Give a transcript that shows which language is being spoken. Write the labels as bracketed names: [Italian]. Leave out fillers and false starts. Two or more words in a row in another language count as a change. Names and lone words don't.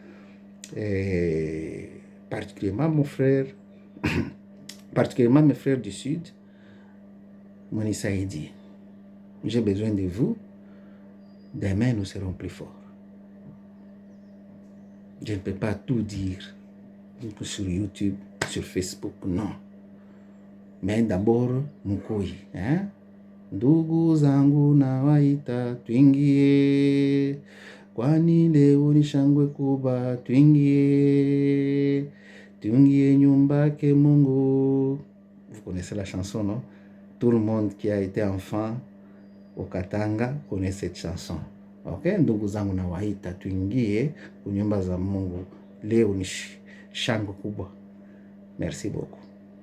[French] Et particulièrement mon frère, particulièrement mes frères du Sud, Monissa dit, j'ai besoin de vous, demain nous serons plus forts. Je ne peux pas tout dire sur YouTube, sur Facebook, non. Mais d'abord, Mukoi. Hein? [Swahili] Ndugu zangu nawaita tuingie, kwani leo ni shangwe kubwa, tuingie nyumba ke Mungu. [French] Vous connaissez la chanson, non? Tout le monde qui a été enfant au Katanga connaît cette chanson. [Swahili] Ok, ndugu zangu nawaita tuingie kunyumba za Mungu, leo ni shangwe kubwa. [French] Merci beaucoup.